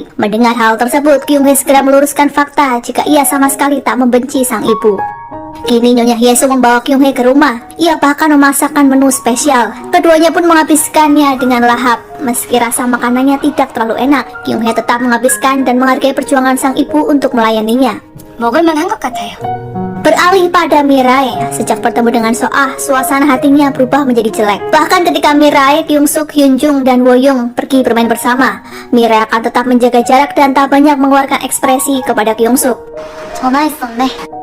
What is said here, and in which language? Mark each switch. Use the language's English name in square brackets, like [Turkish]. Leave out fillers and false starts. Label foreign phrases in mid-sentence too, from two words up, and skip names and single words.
[Indonesian] Mendengar hal tersebut, Kyunghae segera meluruskan fakta jika ia sama sekali tak membenci sang ibu. Kini Nyonya Hyesung membawa Kyunghae ke rumah. Ia bahkan memasakkan menu spesial. Keduanya pun menghabiskannya dengan lahap. Meski rasa makanannya tidak terlalu enak, Kyunghae tetap menghabiskan dan menghargai perjuangan sang ibu untuk melayaninya. [Korean] 먹을만한 것 같아요. [Indonesian] Beralih pada Mirai, sejak bertemu dengan Soah, suasana hatinya berubah menjadi jelek. Bahkan ketika Mirai, Kyungsuk, Hyunjung, dan Woyung pergi bermain bersama, Mirai akan tetap menjaga jarak dan tak banyak mengeluarkan ekspresi kepada Kyungsuk. [Korean] 전화했었네.